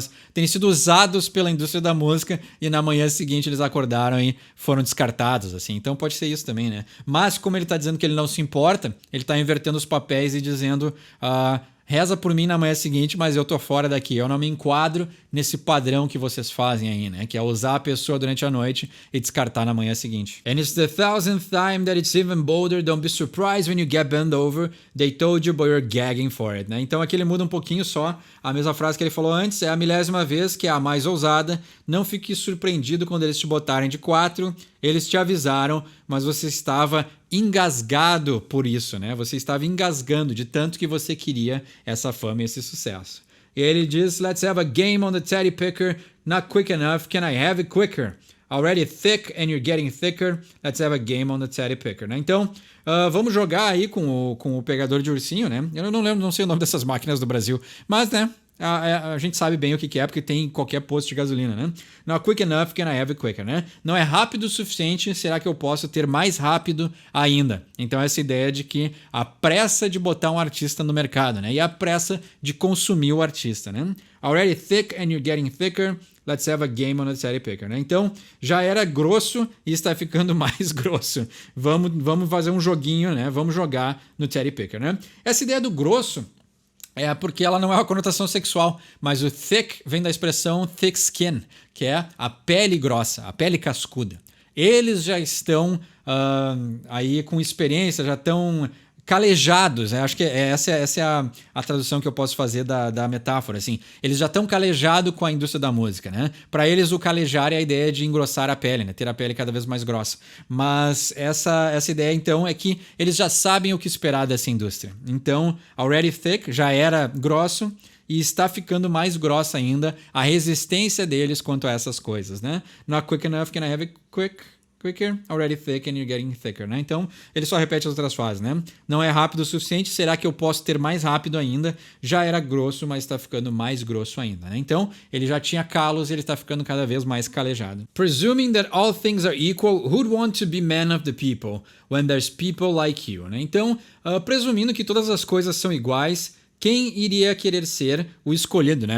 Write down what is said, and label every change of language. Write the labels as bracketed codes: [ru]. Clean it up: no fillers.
[pt] Mas terem sido usados pela indústria da música e na manhã seguinte eles acordaram e foram descartados, assim. Então pode ser isso também, né? Mas como ele tá dizendo que ele não se importa, ele tá invertendo os papéis e dizendo reza por mim na manhã seguinte, mas eu tô fora daqui. Eu não me enquadro nesse padrão que vocês fazem aí, né? Que é usar a pessoa durante a noite e descartar na manhã seguinte. [en] And it's the 1000th time that it's even bolder. Don't be surprised when you get bent over. They told you, but you're gagging for it, né? [pt] Então aqui ele muda um pouquinho só. A mesma frase que ele falou antes é a 1000ª vez, que é a mais ousada. Não fique surpreendido quando eles te botarem de 4. Eles te avisaram, mas você estava engasgado por isso, né? Você estava engasgando de tanto que você queria essa fama e esse sucesso. E ele diz, [en] let's have a game on the Teddy Picker. Not quick enough, can I have it quicker? Already thick and you're getting thicker. Let's have a game on the Teddy Picker, né? [pt] Então, vamos jogar aí com o pegador de ursinho, né? Eu não sei o nome dessas máquinas do Brasil, mas, né? A gente sabe bem o que é, porque tem em qualquer posto de gasolina, né? [en] Not quick enough, can I have it quicker, né? [pt] Não é rápido o suficiente, será que eu posso ter mais rápido ainda? Então essa ideia de que a pressa de botar um artista no mercado, né? E a pressa de consumir o artista, né? [en] Already thick and you're getting thicker, let's have a game on the Teddy Picker, né? [pt] Então já era grosso e está ficando mais grosso. Vamos fazer um joguinho, né? Vamos jogar no Teddy Picker, né? Essa ideia do grosso é porque ela não é uma conotação sexual, mas o thick vem da expressão [en] thick skin, [pt] que é a pele grossa, a pele cascuda. Eles já estão aí com experiência, já estão calejados, né? Acho que essa é a tradução que eu posso fazer da metáfora, assim. Eles já estão calejados com a indústria da música, né? Para eles o calejar é a ideia de engrossar a pele, né? Ter a pele cada vez mais grossa. Mas essa ideia, então, é que eles já sabem o que esperar dessa indústria. Então, [en] already thick [pt] já era grosso e está ficando mais grossa ainda a resistência deles quanto a essas coisas, né? [en] Not quick enough, can I have it quicker, already thick and you're getting thicker, né? [pt] Então, ele só repete as outras frases, né? Não é rápido o suficiente, será que eu posso ter mais rápido ainda? Já era grosso, mas está ficando mais grosso ainda, né? Então, ele já tinha calos e ele está ficando cada vez mais calejado. [en] Presuming that all things are equal, who'd want to be man of the people when there's people like you, né? [pt] Então, presumindo que todas as coisas são iguais, quem iria querer ser o escolhido, né?